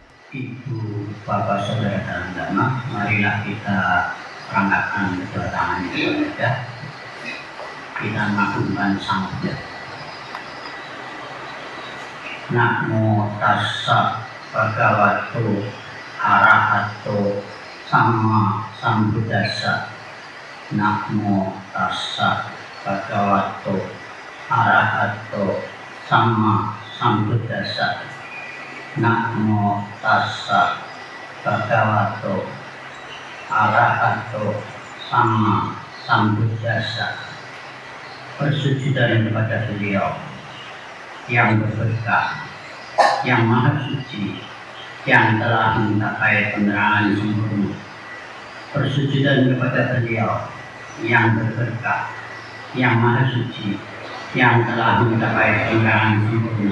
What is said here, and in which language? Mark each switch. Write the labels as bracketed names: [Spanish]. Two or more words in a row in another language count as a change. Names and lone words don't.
[Indonesian] Ibu, Bapak, Saudara dalam agama, marilah kita perangkatkan kedua tangan ibadah. Kita mengagungkan Sang Buddha. [Pali] Namo tassa bhagavato arahato sama sambuddhassa. Namo tassa bhagavato arahato sama sambuddhassa. Namo tassa bhagavato arahato sama sambuddhassa. [Indonesian] Persucian kepada beliau yang berberkah, yang maha suci, yang telah mencapai penerangan sempurna. Persucian kepada beliau yang berberkah, yang maha suci, yang telah mencapai penerangan sempurna.